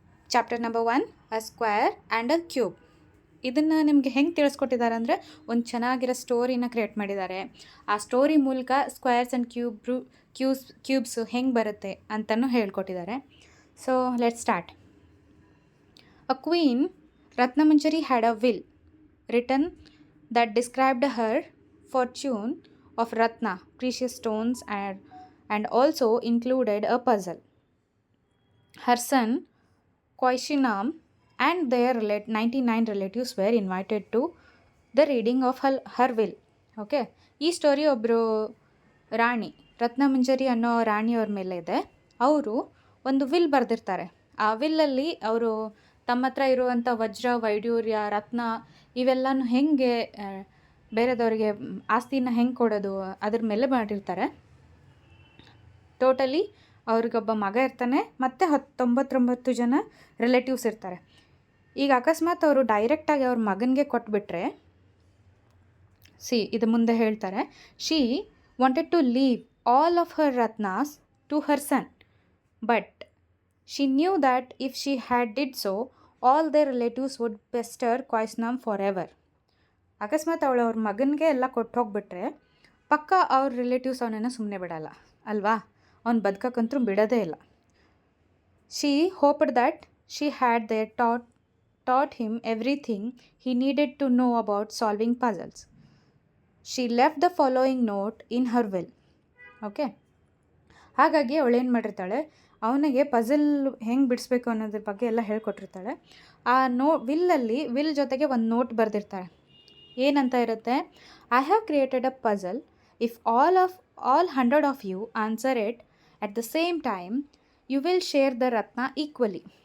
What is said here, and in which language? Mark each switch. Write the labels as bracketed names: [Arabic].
[English] Chapter number 1 a square and a cube. [Kannada] ಇದನ್ನು ನಿಮಗೆ ಹೆಂಗೆ ತಿಳಿಸ್ಕೊಟ್ಟಿದ್ದಾರೆ ಅಂದರೆ, ಒಂದು ಚೆನ್ನಾಗಿರೋ ಸ್ಟೋರಿನ ಕ್ರಿಯೇಟ್ ಮಾಡಿದ್ದಾರೆ. ಆ ಸ್ಟೋರಿ ಮೂಲಕ ಸ್ಕ್ವೇರ್ಸ್ ಆ್ಯಂಡ್ ಕ್ಯೂಬ್ಸು ಹೆಂಗೆ ಬರುತ್ತೆ ಅಂತಲೂ ಹೇಳ್ಕೊಟ್ಟಿದ್ದಾರೆ. [English] So let's start. A queen Ratnamanjari had a will written that described her fortune of ratna, precious stones, and also included a puzzle. Her son Koishinam and their 99 relatives were invited to the reading of her will. [Kannada] Okay, ಈ story ಒಬ್ಬರು ರಾಣಿ ರತ್ನಮಂಜರಿ ಅನ್ನೋ ರಾಣಿಯವ್ರ ಮೇಲೆ ಇದೆ. ಅವರು ಒಂದು will ಬರೆದಿರ್ತಾರೆ. ಆ ವಿಲ್ಲಲ್ಲಿ ಅವರು ತಮ್ಮ ಹತ್ರ ಇರುವಂಥ ವಜ್ರ, ವೈಡೂರ್ಯ, ರತ್ನ ಇವೆಲ್ಲನೂ ಹೆಂಗೆ ಬೇರೆದವರಿಗೆ ಆಸ್ತಿನ ಹೆಂಗೆ ಕೊಡೋದು ಅದ್ರ ಮೇಲೆ ಮಾಡಿರ್ತಾರೆ. ಟೋಟಲಿ ಅವ್ರಿಗೊಬ್ಬ ಮಗ ಇರ್ತಾನೆ ಮತ್ತು 99 ಜನ ರಿಲೇಟಿವ್ಸ್ ಇರ್ತಾರೆ. ಈಗ ಅಕಸ್ಮಾತ್ ಅವರು ಡೈರೆಕ್ಟಾಗಿ ಅವ್ರ ಮಗನಿಗೆ ಕೊಟ್ಬಿಟ್ರೆ, ಇದು ಮುಂದೆ ಹೇಳ್ತಾರೆ, [English] She wanted to leave all of her ratnas to her son, but she knew that if she had did so all their relatives would pester Koishinam for ever. [Kannada] ಅಕಸ್ಮಾತ್ ಅವಳು ಅವ್ರ ಮಗನಿಗೆ ಎಲ್ಲ ಕೊಟ್ಟು ಹೋಗ್ಬಿಟ್ರೆ ಪಕ್ಕ ಅವ್ರ ರಿಲೇಟಿವ್ಸ್ ಅವನನ್ನು ಸುಮ್ಮನೆ ಬಿಡಲ್ಲ ಅಲ್ವಾ, ಅವ್ನು ಬದುಕಕ್ಕಂತೂ ಬಿಡೋದೇ ಇಲ್ಲ. [English] She hoped that she had there taught him everything he needed to know about solving puzzles. She left the following note in her will. [Kannada] Okay, ಹಾಗಾಗಿ ಅವಳೇನು ಮಾಡಿರ್ತಾಳೆ, ಅವನಿಗೆ ಪಝಲ್ ಹೆಂಗೆ ಬಿಡಿಸ್ಬೇಕು ಅನ್ನೋದ್ರ ಬಗ್ಗೆ ಎಲ್ಲ ಹೇಳ್ಕೊಟ್ಟಿರ್ತಾಳೆ. ಆ ವಿಲ್ ಜೊತೆಗೆ ಒಂದು ನೋಟ್ ಬರೆದಿರ್ತಾಳೆ. ಏನಂತ ಇರುತ್ತೆ, [English] I have created a puzzle. If all 100 of you answer it at the same time you will share the ratna equally.